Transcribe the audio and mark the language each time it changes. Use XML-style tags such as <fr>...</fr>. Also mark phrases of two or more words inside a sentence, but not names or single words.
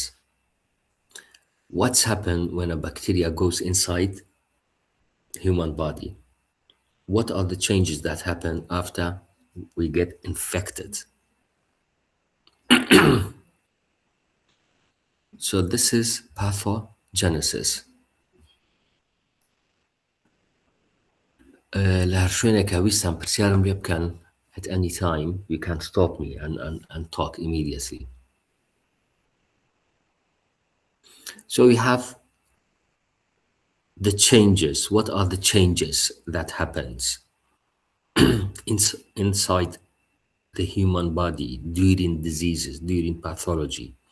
<en>What's happened when a bacteria goes inside human body? What are the changes that happen after we get infected? So this is pathogenesis.</en> <ckb>لهر شوێنێکە ویستان پرسیارم لێ بکەن</ckb> <en>at any time you can stop me and talk immediately. So we have the changes. What are the changes that happens inside the human body during diseases, during pathology?</en>